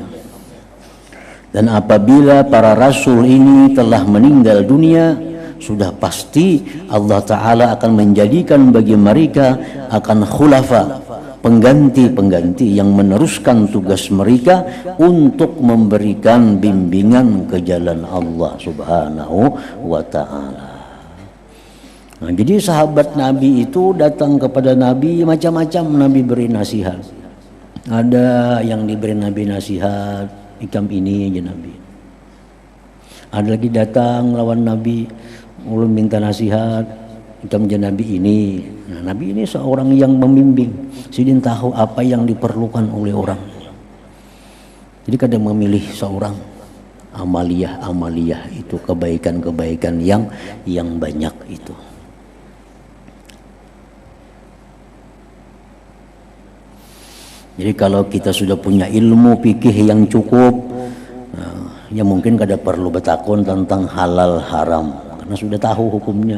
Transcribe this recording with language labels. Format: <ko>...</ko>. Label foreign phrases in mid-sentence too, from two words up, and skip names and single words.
<id>Dan apabila para rasul ini telah meninggal dunia, sudah pasti Allah Ta'ala akan menjadikan bagi mereka akan khulafa, pengganti-pengganti yang meneruskan tugas mereka untuk memberikan bimbingan ke jalan Allah</id> <ar>Subhanahu wa Ta'ala.</ar> <id>Nah, jadi sahabat Nabi itu datang kepada Nabi macam-macam, Nabi beri nasihat.</id> <bjn>Ada yang diberi Nabi nasihat, ikam ini aja Nabi. Ada lagi datang lawan Nabi, ulun minta nasihat, ikam aja Nabi ini. Nah, Nabi ini seorang yang membimbing, sidin tahu apa yang diperlukan oleh orang.</bjn> <id>Jadi kadang memilih seorang amaliyah itu, kebaikan-kebaikan yang banyak itu.</id> <bjn>Jadi kalau kita sudah punya ilmu fikih yang cukup, ya mungkin kada perlu bertakun tentang halal haram, karena sudah tahu hukumnya.</bjn>